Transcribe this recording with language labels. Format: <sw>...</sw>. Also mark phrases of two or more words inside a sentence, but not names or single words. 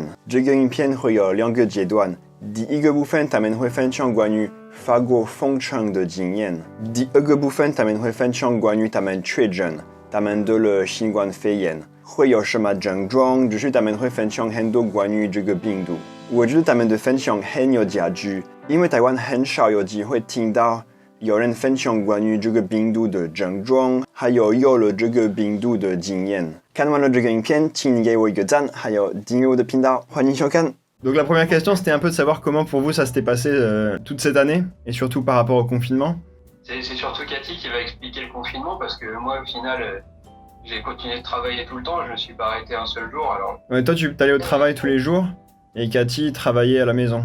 <zh>这个影片会有2个阶段，第1个部分他们会分享关于法国封城的经验，第2个部分他们会分享关于他们确诊，他们得了新冠肺炎，会有什么症状，就是他们会分享很多关于这个病毒。我觉得他们的分享很有价值，因为台湾很少有机会听到有人分享关于这个病毒的症状，还有了这个病毒的经验。看完了这个影片，请你给我一个赞，还有订阅我的频道，欢迎收看。</zh> <fr>Donc la première question, c'était un peu de savoir comment pour vous ça s'était passé toute cette année, et surtout par rapport au confinement. C'est surtout Cathy qui va expliquer le confinement, parce que moi au final, j'ai continué de travailler tout le temps, je ne me suis pas arrêté un seul jour. Alors... Ouais, toi tu allais au travail tous les jours, et Cathy travaillait à la maison.</fr>